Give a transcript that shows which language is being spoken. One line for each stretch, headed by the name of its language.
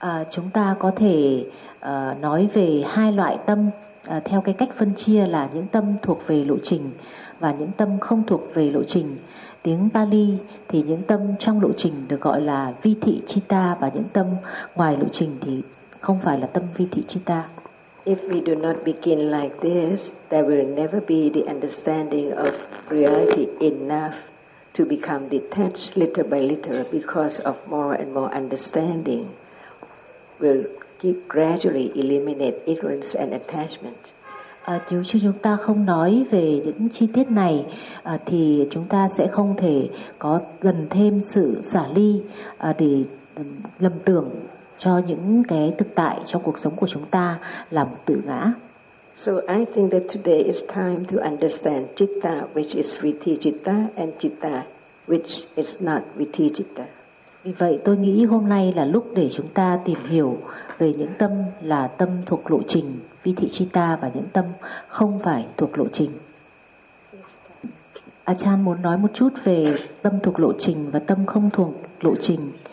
Vietnamese: Chúng ta có thể nói về hai loại tâm theo cái cách phân chia là những tâm thuộc về lộ trình và những tâm không thuộc về lộ trình. Tiếng Pali thì những tâm trong lộ trình được gọi là vitti citta và những tâm ngoài lộ trình thì không phải là tâm vitti citta.
English: If we do not begin like this, there will never be the understanding of reality enough to become detached little by little because of more and more understanding will keep gradually eliminate ignorance and attachment.
Vietnamese: Nếu chúng ta không nói về những chi tiết này thì chúng ta sẽ không thể có gần thêm sự xả ly để lầm tưởng cho những cái thực tại trong cuộc sống của chúng ta làm tự ngã.
English: So I think that today is time to understand citta which is vitti citta and citta which is not vitti citta.
Vietnamese: Vì vậy tôi nghĩ hôm nay là lúc để chúng ta tìm hiểu về những tâm là tâm thuộc lộ trình vitti citta và những tâm không phải thuộc lộ trình. Achan muốn nói một chút về tâm thuộc lộ trình và tâm không thuộc lộ trình.